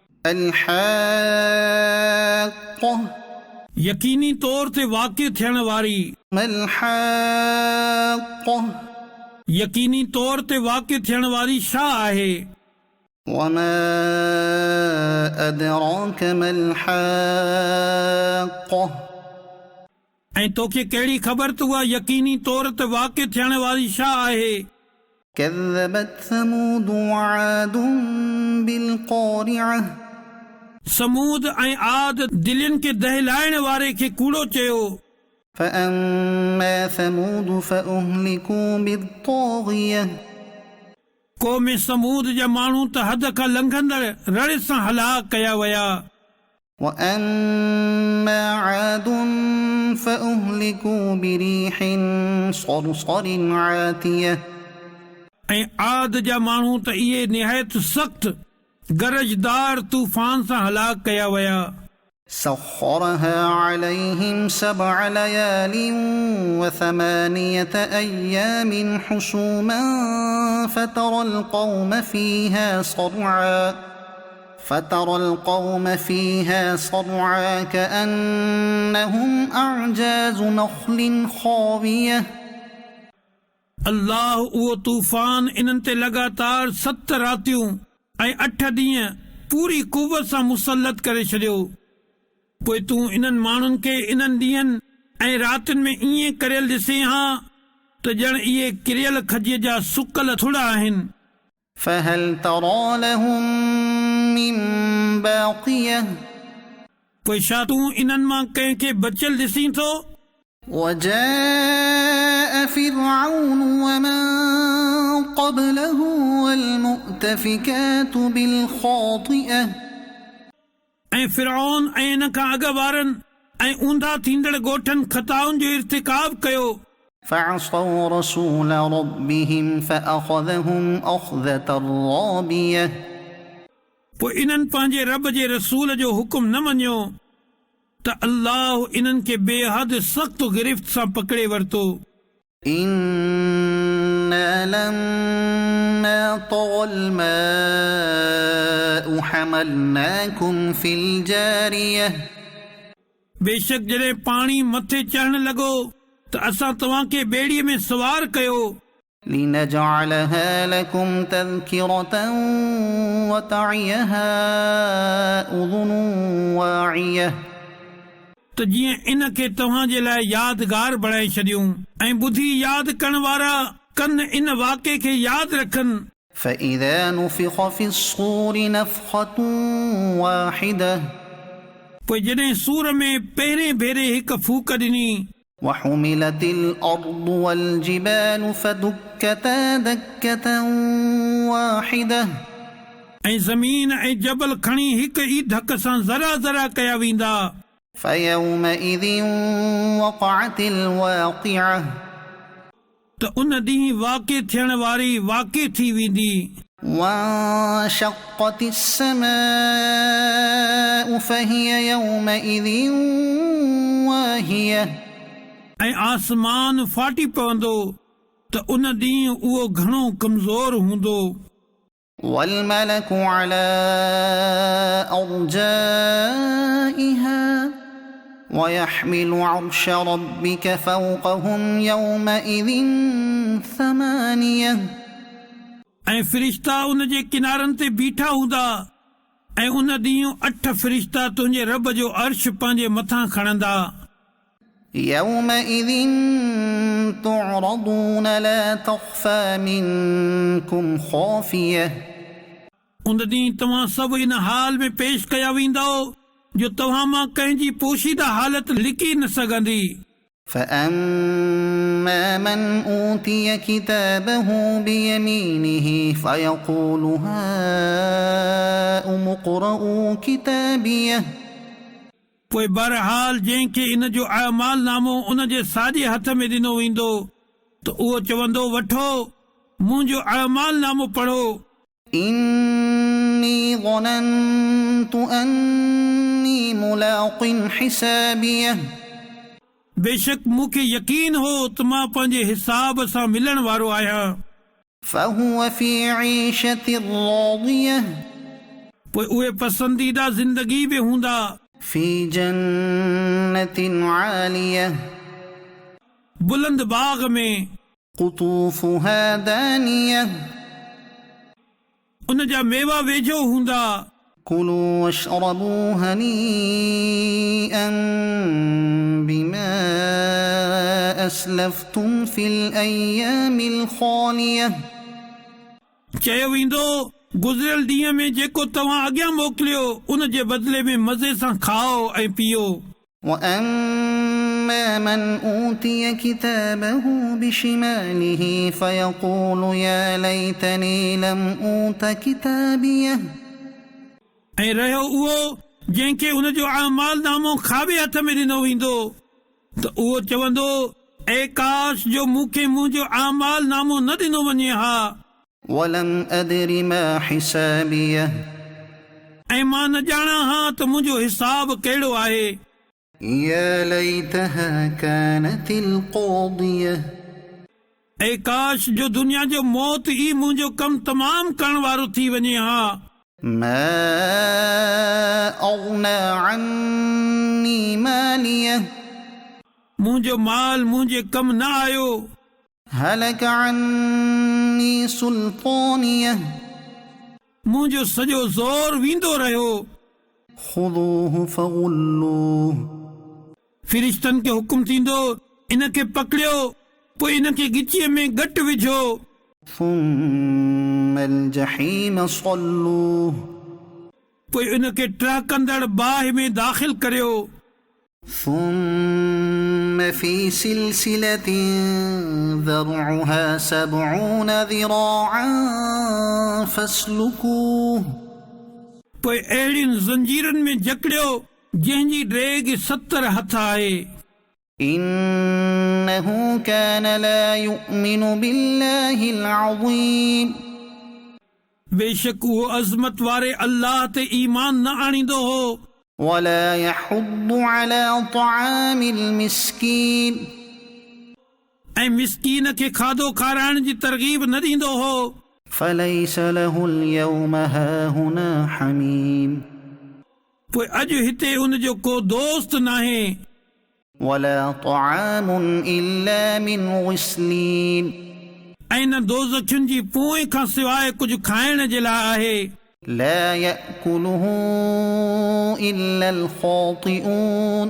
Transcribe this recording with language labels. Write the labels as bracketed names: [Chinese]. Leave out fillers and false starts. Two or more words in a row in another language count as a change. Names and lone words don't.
[Arabic] الحاقة [Sindhi] यकीनी तौर ते वाक़िअ थियण वारी [Arabic] ما الحاقة [Sindhi] यकीनी तौर ते वाक़िअ थियण वारी छा आहे [Arabic] وما أدراك ما الحاقة [Sindhi] ऐं तोखे कहिड़ी ख़बर त उहा यकीनी तौर ते वाक़िअ थियण वारी छा आहे [Arabic] كذبت ثمود وعاد بالقارعة [Sindhi] समूद ऐं आद दिलनि खे दहिलाइण वारे खे कूड़ो चयो [Arabic] فأما ثمود فأهلكوا بالطاغية [Sindhi] क़ौम समूद जा माण्हू त हद खां लंघंदड़ रड़ सां हलाक कया विया [Arabic] وأما عاد فأهلكوا بريح صرصر عاتية [Sindhi] ऐं आद जा माण्हू त इहे निहायत सख़्त गरजदार तूफ़ान सां हलाक कया विया [Arabic] سخرها عليهم 7 ليال و8 أيام حسوما فترى القوم فيها صرعا كأنهم أعجاز نخل خاوية [Sindhi] अल्लाह उहो तूफ़ान इन्हनि ते लगातार 7 रातियूं ऐं 8 ॾींहं पूरी कुवत सां मुसलत करे छॾियो पोइ तूं इन्हनि माण्हुनि खे इन्हनि ॾींहंनि ऐं रातियुनि में ईअं करियल ॾिसे हा त ॼण इहे किरियल खजीअ जा सुकल थुड़ा आहिनि [Arabic] فهل ترى لهم من باقية [Sindhi] पोइ छा तूं इन्हनि मां कंहिंखे बचियल ॾिसीं थो [Arabic] وجاء فرعون ومن قبله والمؤتفكات بالخاطئة [Sindhi] ऐं फिरौन ऐं इन खां अॻु वारनि ऐं ऊंधा थींदड़ ॻोठनि ख़ताउनि जो इर्तिकाब कयो [Arabic] فعصوا رسول ربهم فأخذهم أخذة رابية [Sindhi] पोइ इन्हनि पंहिंजे रब जे रसूल जो हुकुम न मञियो त अल्लाह इन्हनि खे बेहद सख़्त गिरफ़्त सां पकड़े वरितो [Arabic] إنا لما طغى الماء حملناكم في الجارية [Sindhi] बेशक जॾहिं पाणी मथे चढ़ण लॻो त असां तव्हांखे ॿेड़ीअ में सवार कयो [Arabic] لنجعلها لكم تذكرة وتعيها أذن واعية [Sindhi] त जीअं इन खे तव्हां जे लाइ यादगार बणाए छॾियूं ऐं ॿुधी यादि करण वारा कन इन वाक़े खे यादि रखनि [Arabic] فإذا نفخ في الصور نفخة واحدة [Sindhi] पोइ जॾहिं सूर में पहिरें भेरे हिकु फूक ॾिनी [Arabic] وحملت الأرض والجبال فدكتا دكة واحدة [Sindhi] ऐं ज़मीन ऐं जबल खणी हिक ई धक सां ज़रा ज़रा कया वेंदा [Arabic] فيومئذ وقعت الواقعة [Sindhi] त उन ॾींहुं वाक़े थियण वारी वाक़े थी वेंदी [Arabic] وانشقت السماء فهي يومئذ واهية [Sindhi] ऐं आसमान फाटी पवंदो त उन ॾींहुं उहो घणो कमज़ोर हूंदो [Arabic] والملك على أرجائها ويحمل عرش ربك فوقهم يومئذ 8 [Sindhi] ऐं फ़रिश्ता उन जे किनारनि ते बीठा हूंदा ऐं उन ॾींहुं 8 फ़रिश्ता तुंहिंजे रब जो अर्श पंहिंजे मथां खणंदा। [Arabic] يومئذ تعرضون لا تخفى منكم خافية [Sindhi] उन ॾींहुं तव्हां सभु इन हाल में पेश कया वेंदव जो तव्हां मां कंहिंजी पोशीदा हालत लिकी न सघंदी। [Arabic] فأما من أوتي كتابه بيمينه فيقول هاؤم اقرءوا كتابيه [Sindhi] पोइ बहरहाल जंहिंखे इन जो अमाल नामो उन जे साॼे हथ में ॾिनो वेंदो त उहो चवंदो वठो मुंहिंजो अमाल नामो पढ़ो। [Arabic] إني ظننت أني ملاق حسابيه [Sindhi] बेशक मूंखे यकीन हो त मां पंहिंजे हिसाब सां मिलण वारो आहियां। [Arabic] فهو في عيشة راضية [Sindhi] पोइ उहे पसंदीदा ज़िंदगी में हूंदा [Arabic] في جنة عالية [Sindhi] बुलंद बाग में [Arabic] قطوفها دانية [Sindhi] उन जा मेवा वेझो हूंदा। [Arabic] كلوا واشربوا هنيئا بما أسلفتم في الأيام الخالية [Sindhi] चयो वेंदो गुज़िरियल ॾींहं में जेको तव्हां अॻियां मोकिलियो उन जे बदिले में मज़े सां खाओ ऐं पीओ। [Arabic] وأما من أوتي كتابه بشماله فيقول يا ليتني لم أوت كتابيه [Sindhi] ऐं रहियो उहो जंहिंखे उन जो अमाल नामो खाॿे हथ में ॾिनो वेंदो त उहो चवंदो ऐं काश जो मूंखे मुंहिंजो अमाल नामो न ॾिनो वञे हा। [Arabic] ولم أدر ما حسابيه [Sindhi] ऐं मां न ॼाणा हा त मुंहिंजो हिसाब कहिड़ो आहे। [Arabic] يا ليتها كانت القاضية [Sindhi] ऐं काश जो दुनिया जो मौत ई मुंहिंजो कमु तमामु करण वारो थी वञे हा। [Arabic] ما أغنى عني ماليه [Sindhi] मुंहिंजो माल मुंहिंजे कमु न आयो। [Arabic] هلك عني سلطانيه [Sindhi] मुंहिंजो सॼो ज़ोर वेंदो रहियो। [Arabic] خذوه فغلوه [Sindhi] फ़रिश्तनि खे हुकुम थींदो इन खे पकड़ियो पोइ इन खे गिचीअ में घटि विझो। [Arabic] ثم الجحيم صلوه [Sindhi] पोइ इन खे टहकंदड़ बाहि में दाख़िल करियो। [Arabic] ثم في سلسلة ذرعها 70 ذراعا فاسلكوه [Sindhi] पोइ अहिड़ियुनि ज़ंजीरनि में जकड़ियो जंहिंजी ड्रेग 70 हथ आहे। [Arabic] إنه كان لا يؤمن بالله العظيم [Sindhi] बेशक उहो अज़मत वारे अल्लाह ते ईमान न आणींदो हो [Arabic] ولا يحض على طعام المسكين [Sindhi] ऐं मिसकीन खे खाधो खाराइण जी तरग़ीब न ॾींदो हो। [Arabic] فليس له اليوم هاهنا حميم [Sindhi] पोइ अॼु हिते उन जो को दोस्त नाहे। [Arabic] ولا طعام إلا من غسلين [Sindhi] ऐं न दोज़खियुनि जी पोइ खां सवाइ कुझु खाइण जे लाइ आहे। [Arabic] لا يأكله إلا الخاطئون